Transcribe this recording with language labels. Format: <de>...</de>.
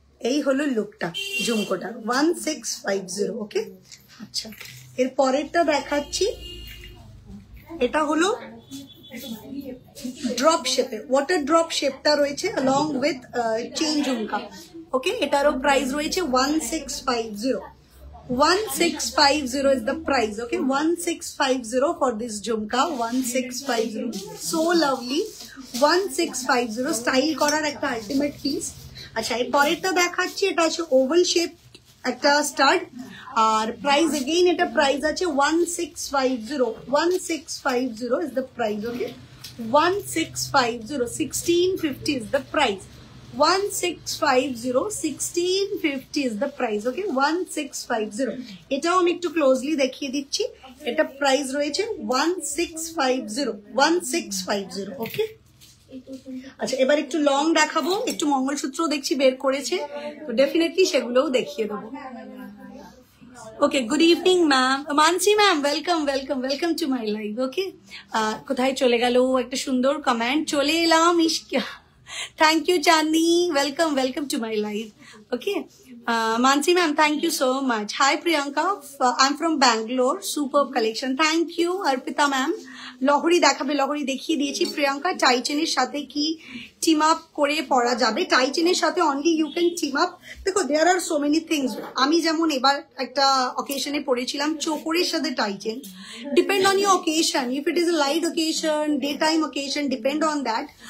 <bn>এই হলো লুকটা ঝুমকোটা 1650 ওকে। আচ্ছা এর পরেরটা দেখাচ্ছি, এটা হলো ড্রপ শেপে, ওয়াটার ড্রপ শেপটা রয়েছে along with চেইন ঝুমকা ওকে। এটারও প্রাইস রয়েছে 1650</bn> <en>1650 is the price okay, 1650 for this jhumka 1650 so lovely</en> <bn>1650 style করার একটা আলটিমেট পিস। আচ্ছা এর পরেরটা দেখাচ্ছি, এটা আছে ওভাল শেপ একটা স্টাড আর প্রাইস এগেইন এটা প্রাইস আছে 1650</bn> <en>1650 is the price okay,</en> <bn>1650 1650 is the price 1650 1650 is the price okay, 1650 এটাও আমি একটু ক্লোজলি দেখিয়ে দিচ্ছি, এটা প্রাইস রয়েছে 1650 1650 ওকে। আচ্ছা এবার একটু লং দেখাবো, একটু মঙ্গলসূত্র দেখছি বের করেছে তো ডেফিনেটলি সেগুলোও দেখিয়ে দেবো।</bn> <en>Okay good evening ma'am, Mansi ma'am welcome welcome welcome to my live okay.</en> <bn>কোথায় চলে গেল একটা সুন্দর কমেন্ট, চলে এলাম Ishqiya,</bn> <en>Thank you Chandni, welcome welcome to my live okay. Mansi ma'am, thank you so much. Hi Priyanka, I'm from Bangalore. Superb collection. Thank you. Arpita ma'am.</en> <bn>লহরি দেখাবে, লহরি দেখিয়ে দিয়েছি প্রিয়াঙ্কা। টাই চেনের সাথে কি টিম আপ করে পরা যাবে? টাই চেনের সাথে</bn> <en>Only you can team up. দেখো there are so many things.</en> <bn>আমি যেমন এবার একটা অকেশনে পরেছিলাম চোকরের সাথে টাই chain,</bn> <en>Depend on your occasion, if it is a light occasion, day time occasion, depend on that.</en>